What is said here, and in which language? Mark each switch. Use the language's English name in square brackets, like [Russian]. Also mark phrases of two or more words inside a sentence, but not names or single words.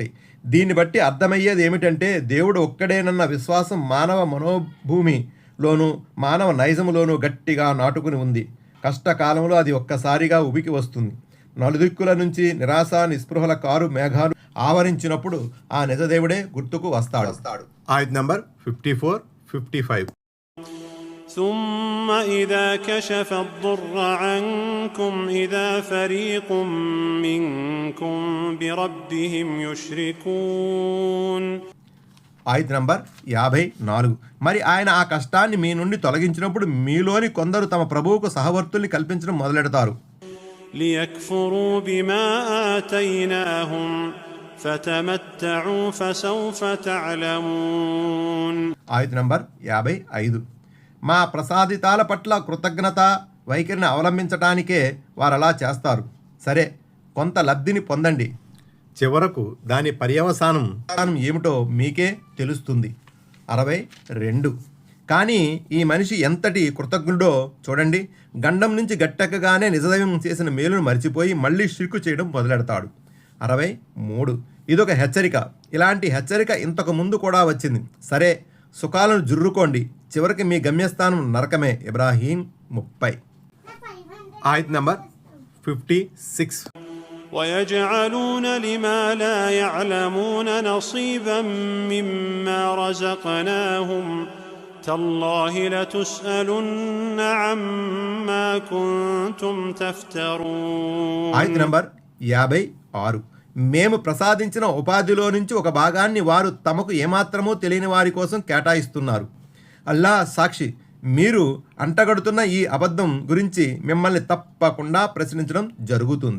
[Telugu] దీన్ని బట్టి అర్థమయ్యేది ఏమిటంటే దేవుడు ఒక్కడేనన్న విశ్వాసం మానవ మనోభూమిలోనూ మానవ నైజములోనూ గట్టిగా నాటుకుని ఉంది. కష్టకాలంలో అది ఒక్కసారిగా ఉబికి వస్తుంది. నలుదిక్కుల నుంచి నిరాశ నిస్పృహల కారు మేఘాలు ఆవరించినప్పుడు ఆ నిజదేవుడే గుర్తుకు వస్తాడు. ఆయత్ నంబర్ 54, 55. [Arabic] ثم إذا كشف الضر عنكم إذا فريق منكم بربهم يشركون. [Telugu] ఆయత్ నంబర్ 54. మరి ఆయన ఆ కష్టాన్ని మీ నుండి తొలగించినప్పుడు మీలోని కొందరు తమ ప్రభువుకు సహవర్తుల్ని కల్పించడం మొదలెడతారు. [Arabic] ليكفروا بما آتيناهم فتمتعوا فسوف تعلمون. [Telugu] ఆయత్ నంబర్ 55. మా ప్రసాదితాల పట్ల కృతజ్ఞత వైఖరిని అవలంబించటానికే వారు అలా చేస్తారు. సరే, కొంత లబ్ధిని పొందండి, చివరకు దాని పర్యవసానం ఏమిటో మీకే తెలుస్తుంది. 62. కానీ ఈ మనిషి ఎంతటి కృతజ్ఞుడో చూడండి, గండం నుంచి గట్టెక్కగానే నిజదైవం చేసిన మేలును మర్చిపోయి మళ్ళీ షిర్కు చేయడం మొదలెడతాడు. 63. ఇదొక హెచ్చరిక. ఇలాంటి హెచ్చరిక ఇంతకు ముందు కూడా వచ్చింది. సరే, సుఖాలను జుర్రుకోండి, చివరికి మీ గమ్యస్థానం నరకమే. ఇబ్రాహీం 30. ఆయత్ నంబర్ 56. [Arabic] ويجعلون لما لا يعلمون نصيبا مما رزقناهم تالله لتسألن عما كنتم تفترون. [Telugu] ఆయత్ నంబర్ 56. మేము ప్రసాదించిన ఉపాధిలో నుంచి ఒక భాగాన్ని వారు తమకు ఏమాత్రమూ తెలియని వారి కోసం కేటాయిస్తున్నారు. అల్లాహ్ సాక్షి, మీరు అంటగడుతున్న ఈ అబద్ధం గురించి మిమ్మల్ని తప్పకుండా ప్రశ్నించడం జరుగుతుంది.